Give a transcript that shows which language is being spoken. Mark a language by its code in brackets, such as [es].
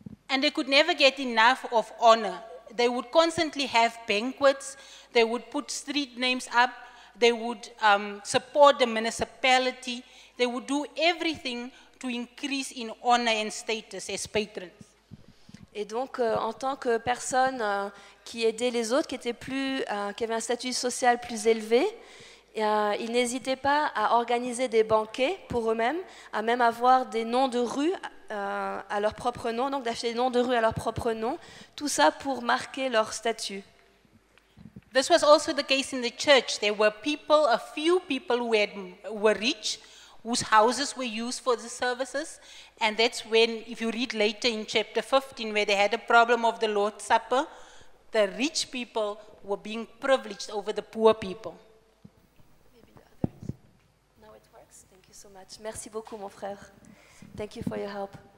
[en] And they could never get enough of honor. They would constantly have banquets, they would put street names up, they would support the municipality, they would do everything to increase in honor and status as patrons. [fr] Et donc, en tant que personne qui aidait les autres, qui avait un statut social plus élevé, ils n'hésitaient pas à organiser des banquets pour eux-mêmes, à même avoir des noms de rues à leur propre nom, donc d'acheter des noms de rues à leur propre nom, tout ça pour marquer leur statut. [en] This was also the case in the church. There were people, a few people who were rich, whose houses were used for the services, and that's when, if you read later in chapter 15, where they had a problem of the Lord's Supper, the rich people were being privileged over the poor people. Now it works. Thank you so much. [fr] Merci beaucoup, mon frère. [en] Thank you for your help.